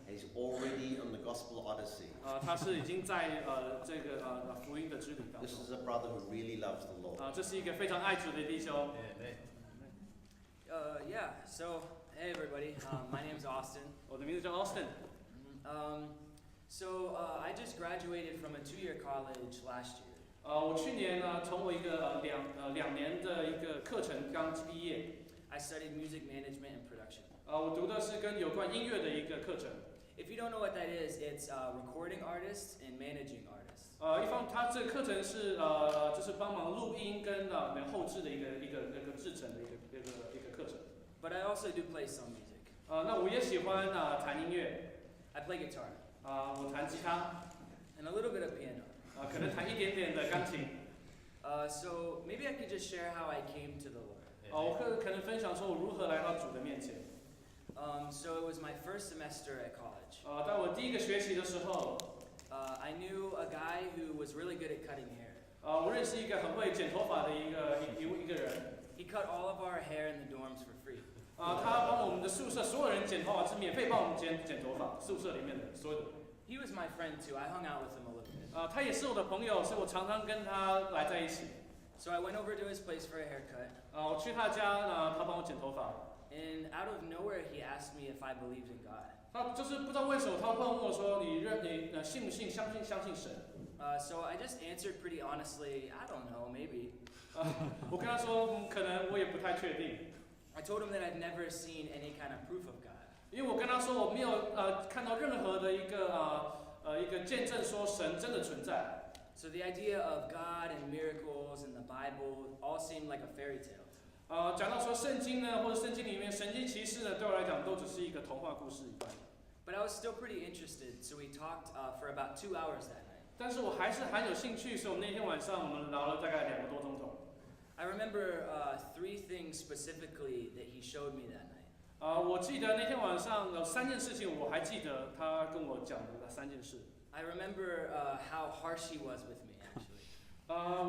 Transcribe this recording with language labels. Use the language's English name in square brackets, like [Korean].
[English] He's already on the gospel odyssey. [Chinese] 他是已经在这个福音的之旅当 [English] This [Chinese] 中。 [English] is a brother who really loves the Lord. [Chinese] 这是一个非常爱主的弟兄。 [English] Yeah, so, hey everybody, my name's Austin. [Chinese] 我的名字叫 Austin。 [English] So, I just graduated from a 2-year college last year. [Chinese] 我去年从我一个2年的一个课程刚毕业。 [English] I studied music management and production. [Chinese] 我读的是跟有关音乐的一个课程。 [English] If you don't know what that is, it's recording artists and managing artists. [Chinese] 他这个课程是就是帮忙录音跟后置的一个制成的一个课程。 [English] But I also do play some music. [Chinese] 那我也喜欢弹音乐。 [English] I play guitar. [Chinese] 我弹吉他。 [English] And a little bit of piano. [Chinese] 可能弹一点点的钢琴。 [English] So maybe I could just share how I came to the Lord. [Chinese] 我可能分享说我如何来到主的面前。 [English] So it was my first semester at college. [Chinese] 在我第一个学期的时候， [English] I knew a guy who was really good at cutting hair. [Chinese] 我认识一个很会剪头发的一个人。 [English] He cut all of our hair in the dorms for free. [Chinese] 他帮我们的宿舍所有人剪头发，是免费帮我们剪头发，宿舍里面的所有的。 [English] He was my friend too. I hung out with him a little bit. [Chinese] 他也是我的朋友，所以我常常跟他来在一起。 [English] So I went over to his place for a haircut. [Chinese] 我去他家，他帮我剪头发。 [English] And out of nowhere, he asked me if I believed in God. [Chinese] 他就是不知道为什么，他突然问我说：“你信不信？相信神？” [English] So I just answered pretty honestly, I don't know, maybe. [Chinese] 我跟他说，可能我也不太确定。 [English] I told him that I've never seen any kind of proof of God. [Chinese] 因为我跟他说，我没有看到任何的一个见证说神真的存在。 [English] So the idea of God and miracles and the Bible all seemed like a fairy tale. [Chinese] 讲到说圣经呢，或者圣经里面神经骑士呢，对我来讲都只是一个童话故事一般。 [English] But I was still pretty interested, so we talked for about 2 hours that night. [Chinese] 但是我还是很有兴趣，所以我们那天晚上我们聊了大概2个多钟头。 [English] I remember 3 things specifically that he showed me that night. [Chinese] 我记得那天晚上有3件事情，我还记得他跟我讲的那3件事。 [English] I remember how harsh he was with me, actually.